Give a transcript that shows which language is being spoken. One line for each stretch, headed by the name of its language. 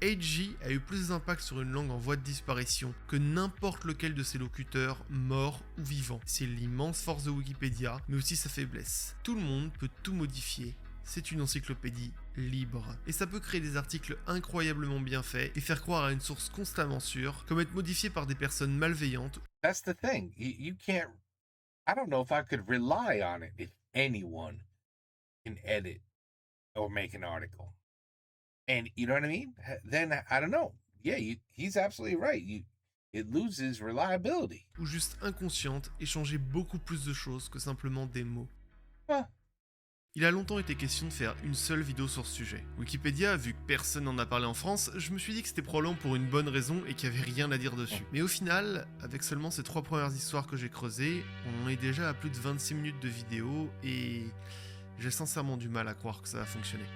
French: AG a eu plus d'impact sur une langue en voie de disparition que n'importe lequel de ses locuteurs, morts ou vivants. C'est l'immense force de Wikipédia, mais aussi sa faiblesse. Tout le monde peut tout modifier. C'est une encyclopédie libre. Et ça peut créer des articles incroyablement bien faits et faire croire à une source constamment sûre, comme être modifié par des personnes malveillantes.
English: That's the thing. You can't. I don't know if I could rely on it if anyone can edit or make an article. And you know what I mean? Then I don't know. Yeah, he's absolutely right. It loses reliability.
French: Ou juste inconsciente et changer beaucoup plus de choses que simplement des mots. Huh. Il a longtemps été question de faire une seule vidéo sur ce sujet. Wikipédia, vu que personne n'en a parlé en France, je me suis dit que c'était probablement pour une bonne raison et qu'il n'y avait rien à dire dessus. Mais au final, avec seulement ces 3 premières histoires que j'ai creusées, on en est déjà à plus de 26 minutes de vidéo et j'ai sincèrement du mal à croire que ça va fonctionner.